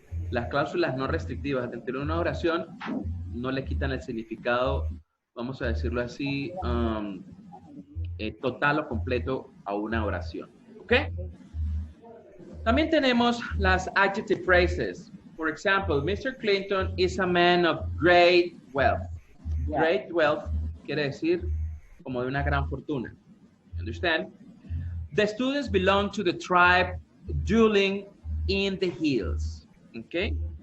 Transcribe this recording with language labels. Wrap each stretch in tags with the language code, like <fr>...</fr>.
<es>Las cláusulas no restrictivas dentro de una oración no le quitan el significado, vamos a decirlo así, total o completo a una oración. ¿Ok? También tenemos las adjective phrases.</es> <en>For example, Mr. Clinton is a man of great wealth. Yeah.</en> <es>Great wealth quiere decir como de una gran fortuna.</es> <en>Understand? The students belong to the tribe dwelling in the hills. Okay?</en>